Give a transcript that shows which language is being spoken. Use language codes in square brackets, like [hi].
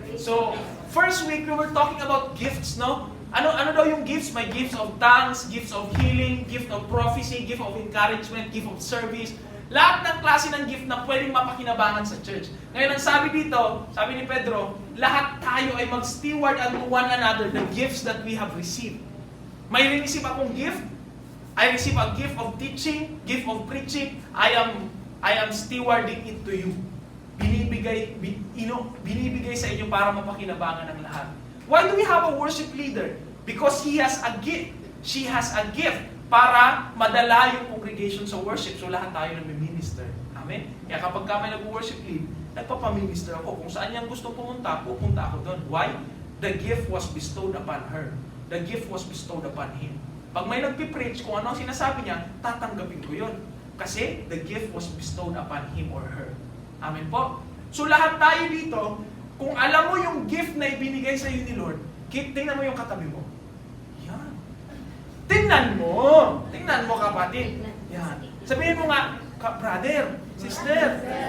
[en] So, first week we were talking about gifts, no? [tl] Ano daw yung gifts? [en] May gifts of tongues, gifts of healing, gift of prophecy, gift of encouragement, gift of service. [tl] Lahat ng klase ng gift na pwedeng mapakinabangan sa church. Ngayon, ang sabi dito, sabi ni Pedro, lahat tayo ay mag-steward [en] unto one another the gifts that we have received. [tl] May receive akong gift. [en] I receive a gift of teaching, gift of preaching. I am stewarding it to you. [tl] Binibigay sa inyo para mapakinabangan ng lahat. [en] Why do we have a worship leader? Because he has a gift. She has a gift [tl] para madala yung congregation sa worship. So lahat tayo nag-minister. Amen? Kaya kapag may nag-worship lead, nagpapaminister ako. Kung saan niyang gusto pupunta ako doon. [en] Why? The gift was bestowed upon her. The gift was bestowed upon him. [tl] Pag may nagpipreach, kung ano ang sinasabi niya, tatanggapin ko yun. [en] Kasi the gift was bestowed upon him or her. [tl] Amen po? So lahat tayo dito, kung alam mo yung gift na ibinigay sa iyo ni Lord, tingnan mo yung katabi mo. Yan. Tingnan mo kapatid. Yan. Sabihin mo nga, brother, sister.